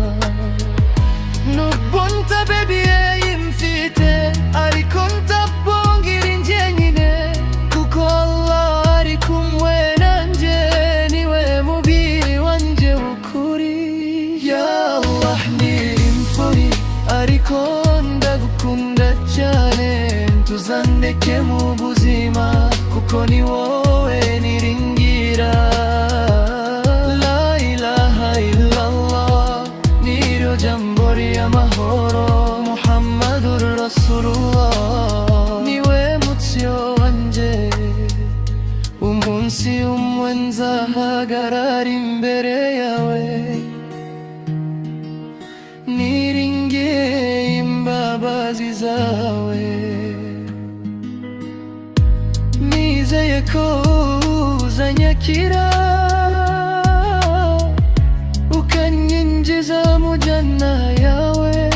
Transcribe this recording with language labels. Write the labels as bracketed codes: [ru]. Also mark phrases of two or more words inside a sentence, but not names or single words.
[rw] Nubwo ntabebye mfite ariko ntabongira njyenyine kuko Allah ari kumwe nanjye, niwe mubiri wanje w'ukuri. [ar] يا الله [rw] ndi imfuri ariko ndagukunda cyane, ntuzandeke mu buzima kuko ni wowe niringira. [ar] لا إله إلا الله [rw] niryo jambo ry'amahoro, [ar] محمد رسول الله [rw] niwe mutsyo wanje. Umunsi umwe nzahagarara imbere yawe niringiye imbabazi zawe, nizeye ko uzanyakira ukanyinjiza mu janna yawe.